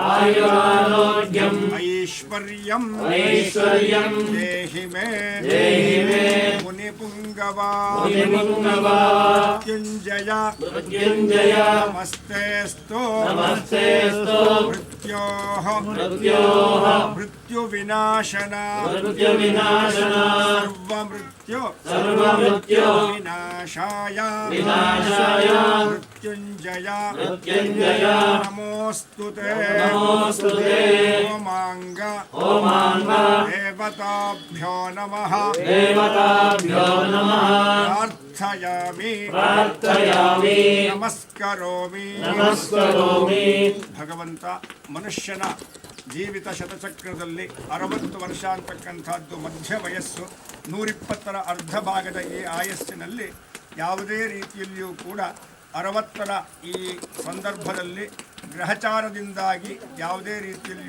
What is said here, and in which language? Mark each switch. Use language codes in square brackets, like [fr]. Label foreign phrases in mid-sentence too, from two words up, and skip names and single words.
[sa] ऐश्वर्यम् देहि मे मुनिपुङ्गवा मृत्युञ्जय नमस्तेऽस्तु मृत्योः मृत्युविनाशना सर्वमृत्यु विनाशाय मृत्युञ्जय नमोऽस्तु ते ओमाङ्ग देवताभ्यो नमः प्रार्थयामि नमस्करोमि [kn] ಭಗವಂತ ಮನುಷ್ಯನ ಜೀವಿತ ಶತಚಕ್ರದಲ್ಲಿ 60 ವರ್ಷ ಅಂತಕ್ಕಂಥದ್ದು ಮಧ್ಯ ವಯಸ್ಸು. 120ರ ಅರ್ಧ ಭಾಗದ ಈ ಆಯಸ್ಸಿನಲ್ಲಿ ಯಾವುದೇ ರೀತಿಯಲ್ಲಿಯೂ ಕೂಡ 60ರ ಈ ಸಂದರ್ಭದಲ್ಲಿ ಗ್ರಹಚಾರದಿಂದಾಗಿ ಯಾವುದೇ ರೀತಿಯಲ್ಲಿಯೂ